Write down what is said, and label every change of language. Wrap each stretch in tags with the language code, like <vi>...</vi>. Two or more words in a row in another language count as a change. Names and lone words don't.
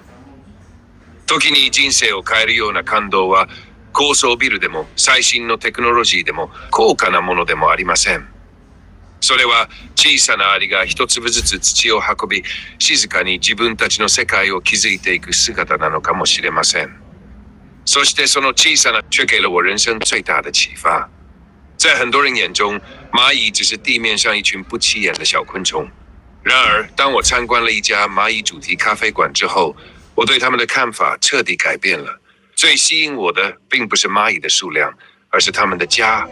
<ja>時に人生を変えるような感動は高層ビルでも最新のテクノロジーでも高価なものでもありません。それは小さなアリが一粒ずつ土を運び、静かに自分たちの世界を築いていく姿なのかもしれません。そしてその小さな</ja> <zh>却给了我人生最大的启发。在很多人眼中，蚂蚁只是地面上一群不起眼的小昆虫。然而，当我参观了一家蚂蚁主题咖啡馆之后，我对他们的看法彻底改变了。最吸引我的并不是蚂蚁的数量，而是他们的家。</zh>